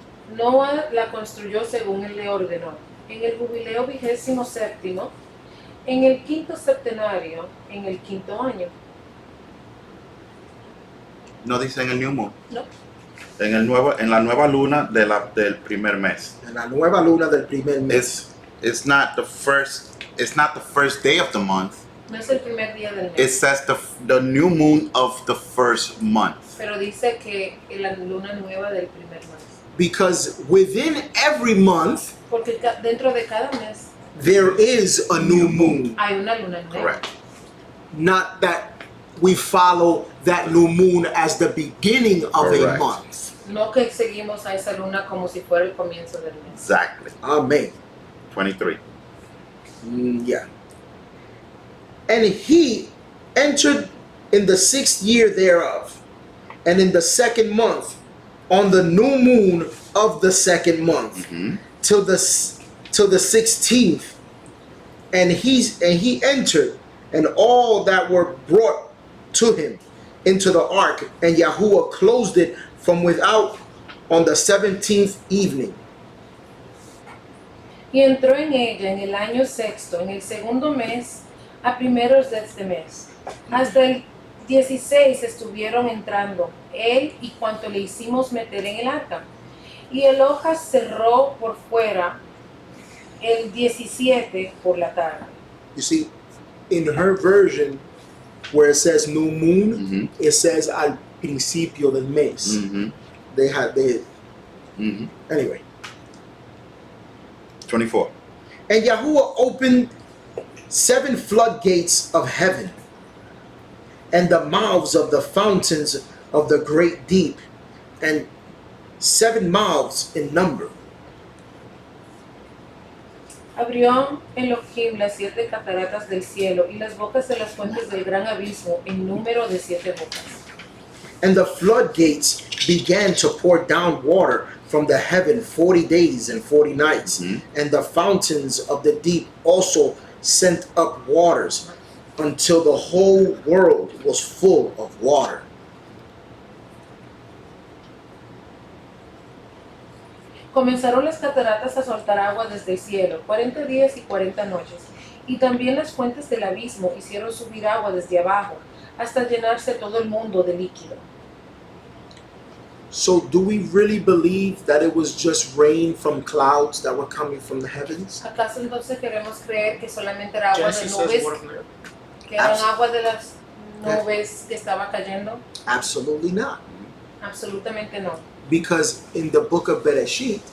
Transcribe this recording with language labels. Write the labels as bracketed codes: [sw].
[es] Noah la construyó según él le ordenó. En el jubileo 27º, en el 5º septenario, en el 5º año. No dice en el [en] new moon. [es] No. En la nueva luna del primer mes. En la nueva luna del primer mes. [en] It's not the first day of the month. [es] No es el primer día del [en] It [es] mes. [en] says the new moon of the first month. [es] Pero dice que en la luna nueva del primer mes. [en] Because within every month, [es] Porque dentro de cada mes [en] there is a new moon. [es] hay una luna nueva. [en] Correct. Not that we follow that new moon as the beginning of a Correct. month. [es] No que seguimos a esa luna como si fuera el comienzo del mes. [en] Exactly. Amen. 23. Yeah. And he entered in the 6th year thereof, and in the 2nd month, on the new moon of the 2nd month, Mhm. till the 16th, and he entered, and all that were brought to him into the ark, and Yahuwah closed it from without on the 17th evening. [es] Y entró en ella en el año 6º, en el 2º mes, a primeros de este mes. Hasta el 16 estuvieron entrando, él y cuanto le hicimos meter en el arca. Y el hoja cerró por fuera el 17 por la tarde. [en] You see, in her version, where it says new moon, Mhm. it says [es] al principio del mes. Mhm. Mhm. [en] Anyway. 24. And Yahuwah opened 7 floodgates of heaven, and the mouths of the fountains of the great deep, and 7 mouths in number. [es] Abrió Elohim las 7 cataratas del cielo y las bocas de las fuentes del gran abismo en número de 7 bocas. [en] And the floodgates began to pour down water from the heaven 40 days and 40 nights. Mhm. And the fountains of the deep also sent up waters until the whole world was full of water. [es] Comenzaron las cataratas a soltar agua desde el cielo, 40 días y 40 noches. Y también las fuentes del abismo hicieron subir agua desde abajo, hasta llenarse todo el mundo de líquido. [en] So do we really believe that it was just rain from clouds that were coming from the heavens? [es] ¿Acaso entonces queremos creer que solamente era agua de [en] Genesis [es] nubes, [en] says water. [es] que eran agua de las nubes que estaba cayendo? [en] Absolutely not. [es] Absolutamente no. [en] Because in the book of Bereshit,